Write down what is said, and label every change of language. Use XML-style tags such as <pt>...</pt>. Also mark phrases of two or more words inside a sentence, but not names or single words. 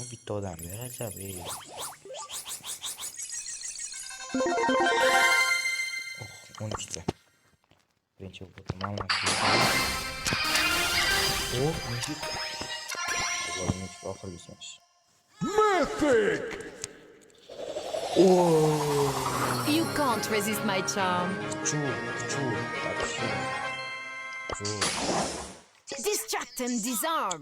<uz>bitta odamga ajab. Oh, 12 ta. Birinchi bo'lib mana shu. Oh, nechik. Nechik oxirgisiz.</uz> <en>Mythic! Oh, You can't resist my charm. Chu. Distract and disarm.</en>